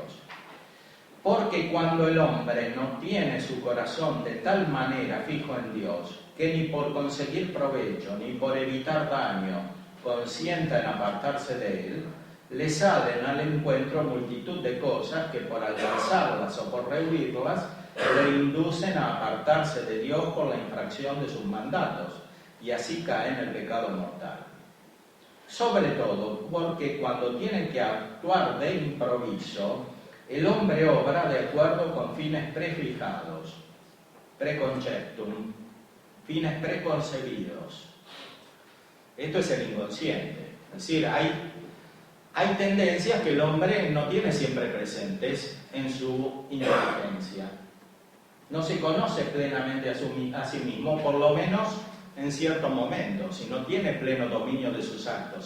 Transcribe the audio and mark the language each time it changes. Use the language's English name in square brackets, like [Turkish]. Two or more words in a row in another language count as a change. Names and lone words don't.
[Spanish] Porque cuando el hombre no tiene su corazón de tal manera fijo en Dios, que ni por conseguir provecho, ni por evitar daño, consienta en apartarse de Él, le salen al encuentro multitud de cosas que por alcanzarlas o por rehuirlas, le inducen a apartarse de Dios por la infracción de sus mandatos, y así cae en el pecado mortal. Sobre todo porque cuando tiene que actuar de improviso, el hombre obra de acuerdo con fines prefijados, preconceptum, fines preconcebidos. Esto es el inconsciente. Es decir, hay tendencias que el hombre no tiene siempre presentes en su inteligencia. No se conoce plenamente a sí mismo, por lo menos en ciertos momentos, si no tiene pleno dominio de sus actos.